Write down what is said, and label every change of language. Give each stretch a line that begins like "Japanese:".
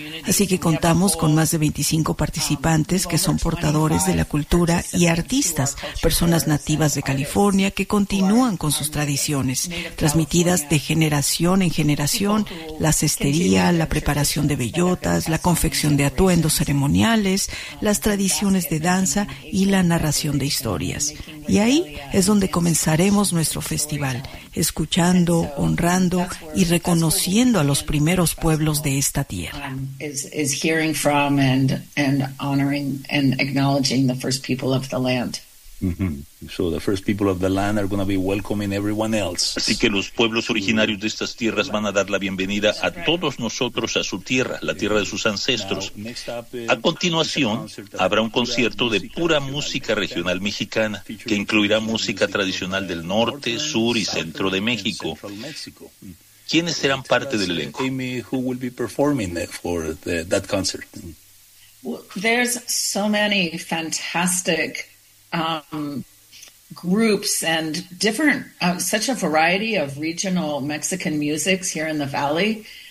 Spanish: Así que contamos con más de 25 participantes que son portadores de la cultura y artistas, personas nativas de California que continúan con sus tradiciones, transmitidas de generación en generación: la cestería, la preparación de bellotas, la confección de atuendos ceremoniales, las tradiciones de danza y la narración de historias. Y ahí es donde comenzaremos nuestro festival, escuchando, honrando y reconociendo a los primeros pueblos de esta tierra.
English: Is hearing from and honoring and acknowledging the first people of the land. So the first people of the land are going to be welcoming everyone else.
Spanish: Así que los pueblos originarios de estas tierras van a dar la bienvenida a todos nosotros a su tierra, la tierra de sus ancestros. A continuación, habrá un concierto de pura música regional mexicana que incluirá música tradicional del norte, sur y centro de México. ¿Quiénes serán parte del elenco?
English: Amy, who will be performing for that concert? There's so many fantastic groups and different, such a variety of regional Mexican musics here in the valley.